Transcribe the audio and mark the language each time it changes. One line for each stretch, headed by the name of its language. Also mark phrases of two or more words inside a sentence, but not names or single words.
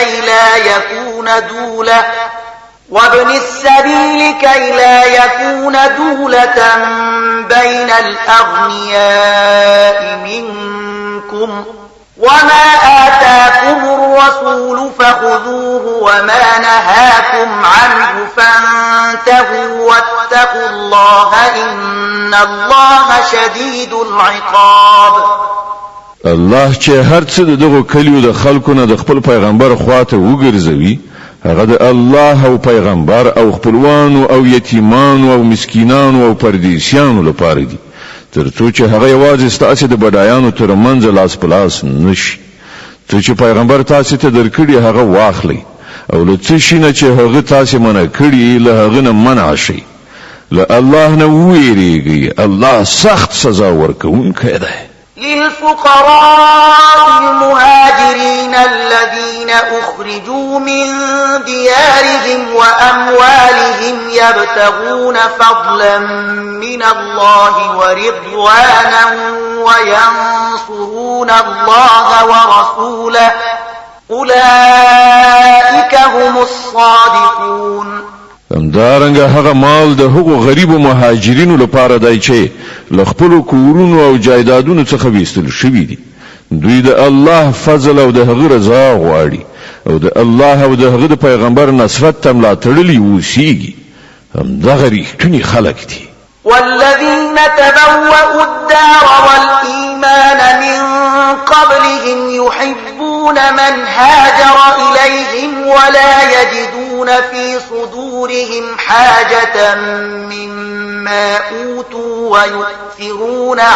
Arabic: كي لا يكون دولة بين الأغنياء منكم وما آتاكم الرسول فخذوه وما نهاكم عنه فانتهوا واتقوا الله إن الله شديد العقاب.
Pashto: الله چې هر څه دغه کلیو د خلکو نه د خپل پیغمبر خواته وګرځوي، هغه د الله او پیغمبر او خپلوانو او یتیمانو او مسکینانو او پردیسیانو لپاره دي، ترڅو چې هغه یوازې ستاسو د بډایانو ترمنځ لاس پلاس نشي. ته چې پیغمبر تاسو ته درکړي هغه واخلي او له څه شي نه چې هغه تاسو منع کړي له هغه نه منع شي. له الله نه ویریږي، الله سخت سزا ورکوونکی دی.
Arabic: للفقراء المهاجرين الذين أخرجوا من ديارهم وأموالهم يبتغون فضلا من الله ورضوانا وينصرون الله ورسوله أولئك هم الصادقون.
Pashto: همدارنګه هغه مال د هغو غریبو مهاجرینو لپاره دی چې له خپلو کورونو او جایدادونو څخه ویستل شوي دي. دوی د الله فضل او د هغه رضا غواړي او د الله او د هغه د پیغمبر نصرت ته ملاتړلي اوسیږي. همدغه رښتوني خلک دي.
Arabic: والذين تبوأوا الدار والإيمان من قبلهم يحبون من هاجر إليهم ولا يجدون في صدورهم حاجة مما أوتوا ويؤثرون